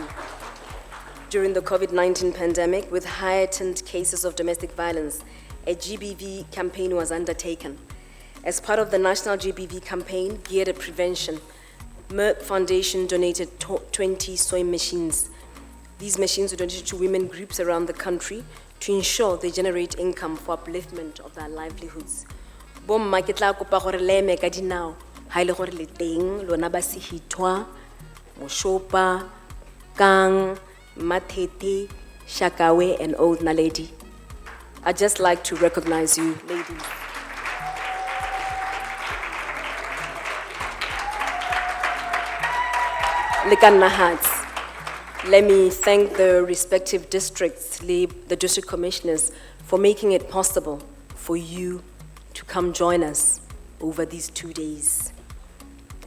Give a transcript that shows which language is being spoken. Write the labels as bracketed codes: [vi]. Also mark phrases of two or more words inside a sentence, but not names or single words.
[en] During the COVID-19 pandemic, with heightened cases of domestic violence, a GBV campaign was undertaken. As part of the national GBV campaign geared at prevention, Merck Foundation donated 20 sewing machines. These machines were donated to women groups around the country to ensure they generate income for upliftment of their livelihoods. [tn] Bomma ke tla kopa gore le eme ka dinao ha ile gore le teng lona ba sehithwa Moshopa, Kang, Mathete, Shakawe, [en] and Old Naledi. I'd just like to recognize you, ladies. Likanna hearts. Let me thank the respective districts, the district commissioners, for making it possible for you to come join us over these 2 days.